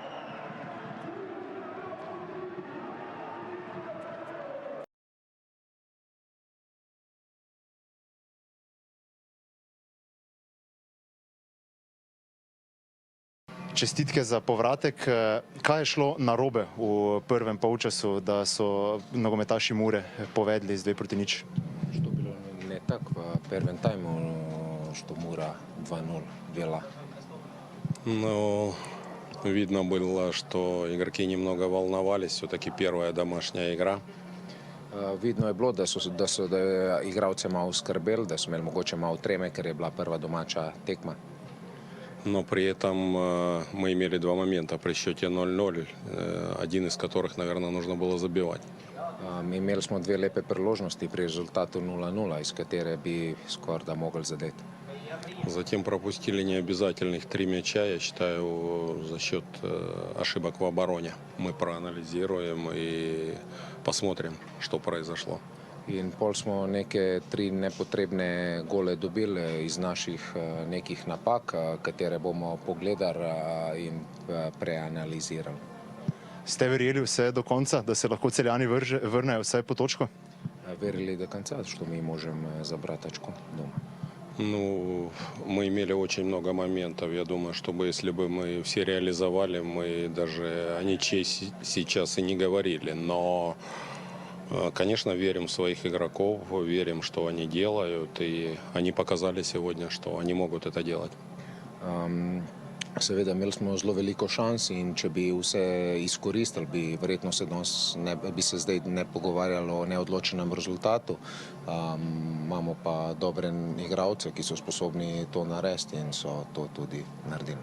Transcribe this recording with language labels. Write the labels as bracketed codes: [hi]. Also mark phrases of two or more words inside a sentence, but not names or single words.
[sl] Čestitke za povratek. Kaj je šlo narobe v prvem polčasu, da so nogometaši Mure povedli z 2:0? [ru] Что было не так в первом тайму, что Мура 2:0 вела. Ну, видно было, что игроки немного волновались. Все-таки первая домашняя игра. [sl] Vidno je bilo, da je igralce malo skrbeli, da so imeli mogoče malo treme, ker je bila prva domača tekma. [ru] Но при этом мы имели два момента при счете 0:0, один из которых, наверное, нужно было забивать. [sl] Imeli smo dve lepe priložnosti pri rezultatu 0:0, iz katere bi skoraj da mogli zadeti. [ru] Затем пропустили необязательных 3 мяча, я считаю, за счет ошибок в обороне. Мы проанализируем и посмотрим, что произошло. [sl] In pol smo neke 3 nepotrebne gole dobili iz naših nekih napak, katere bomo pogledali in preanalizirali. Ste verjeli vse do konca, da se lahko Celjani vrnejo vsaj po točko? Verjeli do konca, što mi možemo zabrati točko doma. [ru] Ну, мы имели очень много моментов. Я думаю, чтобы если бы мы все реализовали, мы даже о ничьей сейчас и не говорили. Но, конечно, верим в своих игроков, верим, что они делают, и они показали сегодня, что они могут это делать. [sl] Seveda, imeli smo zelo veliko šans in če bi vse izkoristili, bi verjetno bi se zdaj ne pogovarjalo o neodločenem rezultatu. Imamo pa dobre igralce, ki so sposobni to narediti in so to tudi naredili.